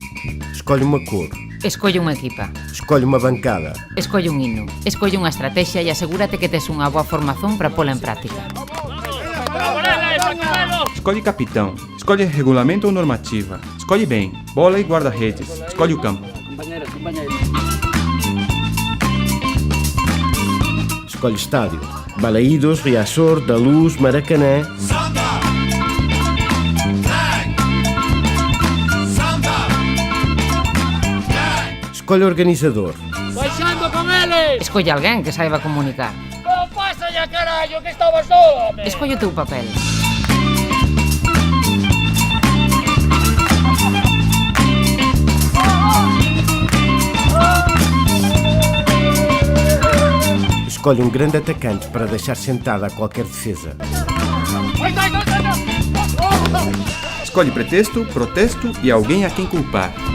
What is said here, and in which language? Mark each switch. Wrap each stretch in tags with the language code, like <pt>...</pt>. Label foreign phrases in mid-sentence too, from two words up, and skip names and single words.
<pt>Escolhe uma cor.</pt> <gl>Escolle unha equipa.</gl> <pt>Escolhe uma bancada.</pt> <gl>Escolle un himno. Escolle unha estrategia e asegúrate que tes unha boa formación para pola en práctica.</gl> <pt>Escolhe capitão. Escolhe regulamento ou normativa. Escolhe bem. Bola e guarda-redes. Escolhe o campo. Escolhe estádio. Balaídos, Riazor, Da Luz, Maracanã. Escolhe organizador.</pt> <gl>Baixando con eles! Escolle alguén que saiba comunicar. Non pasa ya, carallo, que estabas solo, home! Escolle o teu papel.</gl> <pt>Escolhe um grande atacante para deixar sentada a qualquer defesa. Escolhe pretexto, protesto e alguém a quem culpar.</pt>